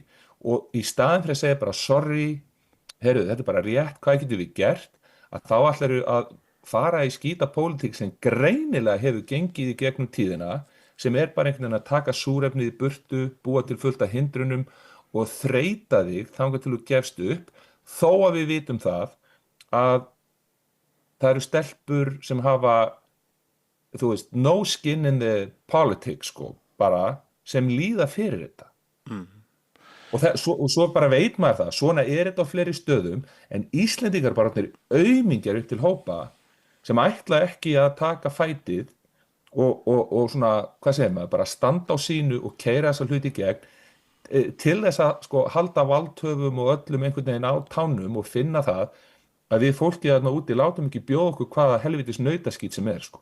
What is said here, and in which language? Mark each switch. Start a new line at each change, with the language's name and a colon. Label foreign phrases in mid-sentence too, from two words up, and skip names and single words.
Icelandic: og í staðinn fyrir að segja bara sorry, þetta er bara rétt, hvað getum við gert, að þá ætlarðu að fara í skítapólitík sem greinilega hefur gengið í gegnum tíðina, sem er bara einhvern veginn að taka súrefnið í burtu, búa til fullt af hindrunum og þreyta þig þangað til þú gefst upp, þó að við vitum það að það eru stelpur sem hafa, þú veist,
English: no skin in the politics,
Icelandic: sko, bara sem líða fyrir þetta. Og svo bara veit maður það, svona þetta á fleiri stöðum, en Íslendingar bara aumingjar upp til hópa sem ætla ekki að taka fætið og svona, hvað segir maður, bara standa á sínu og keyra þessa hluti í gegn til þess að sko halda valdhöfum og öllum einhvern veginn á tánum og finna það að við fólkið þarna úti látum ekki bjóða okkur hvaða helvitis nautaskít sem sko.